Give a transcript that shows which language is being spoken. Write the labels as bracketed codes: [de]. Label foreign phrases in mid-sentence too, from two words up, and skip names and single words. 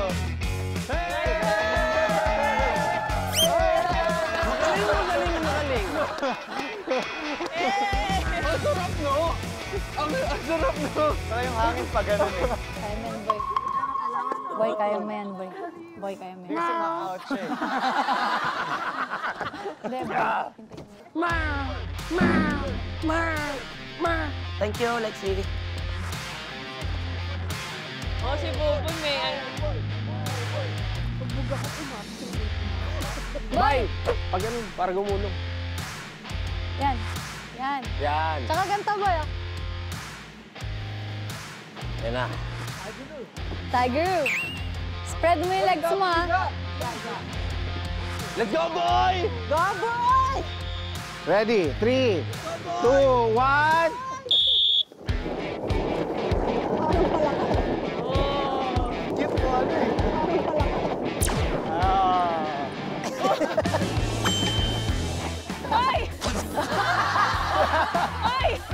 [tl] Magaling. Ang sarap, no? Ang sarap, no? Saka yung hangin pa ganun eh. Kaya mo yan, boy. Boy, kaya mo yan, boy. Boy, kaya mo yan. Kasi ma-out siya eh. Hindi, boy. [en] Thank you, Lexi. [tl] Oh, si Bubon may ano. Boy! Pag ganun, para gumulong. Yan. Yan. Yan. Tsaka ganito, boy. Oh. Yan na. Tiger. Spread mo yung legs mo, ha? [en] Let's go, boy! Go, boy! Ready? 3, 2, 1. [tl] Cute mo ano eh. Ah. Ay! Ay!